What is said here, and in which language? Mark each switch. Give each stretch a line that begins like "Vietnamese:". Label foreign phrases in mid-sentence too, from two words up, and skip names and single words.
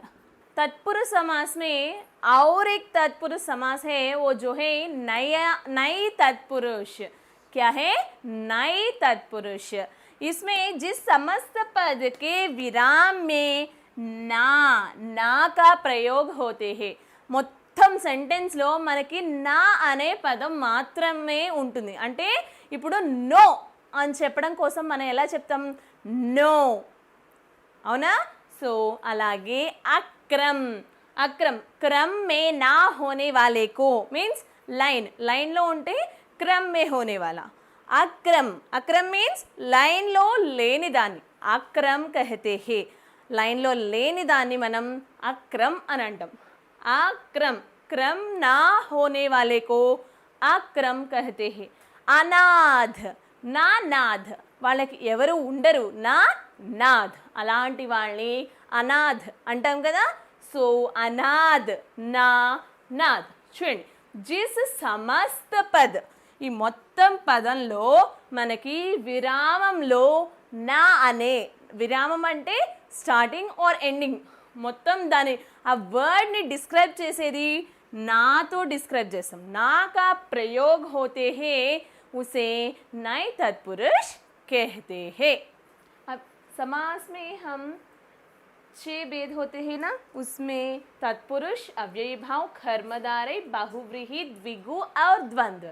Hindi: तत्पुरुष समास में और एक तत्पुरुष समास है, वो जो है नई तत्पुरुष. क्या है? नई तत्पुरुष. इसमें जिस समस्त पद के विराम में ना का प्रयोग होते हैं.
Telugu: మొత్తం సెంటెన్స్లో మనకి నా అనే పదం మాత్రమే ఉంటుంది. అంటే ఇప్పుడు నో అని చెప్పడం కోసం మనం ఎలా చెప్తాం? నో, అవునా? సో అలాగే అక్రమ్.
Hindi: అక్రమ్ क्रम में ना होने वाले को मीन्स
Telugu: లైన్లో ఉంటే
Hindi: क्रम में होने वाला.
Telugu: అక్రమ్, అక్రమ్ మీన్స్ లైన్లో లేని దాన్ని అక్రమ్
Hindi: कहते हैं.
Telugu: లైన్లో లేని దాన్ని మనం అక్రమ్ అని అంటాం.
Hindi: अक्रम, क्रम ना होने वाले को अक्रम कहते हैं. अनाथ, ना नाथ,
Telugu: వాళ్ళకి ఎవరు ఉండరు,
Hindi: ना नाथ,
Telugu: అలాంటి వాళ్ళని అనాథ్ అంటాం కదా. సో అనాథ్,
Hindi: ना नाथ.
Telugu: చూడండి,
Hindi: जिस समस्त पद,
Telugu: ఈ మొత్తం పదంలో మనకి విరామంలో నా అనే, విరామం అంటే
English: starting or ending,
Telugu: మొత్తం దాని ఆ వర్డ్ని డిస్క్రైబ్ చేసేది నాతో డిస్క్రైబ్ చేస్తాం.
Hindi: నా का प्रयोग होते हैं, उसे नए तत्पुरुष कहते हैं. अब समास में हम 6 भेद होते हैं ना, उसमें तत्पुरुष, अव्ययी भाव, कर्मधारय, बहुव्रीहि, द्विगु और द्वंद्व।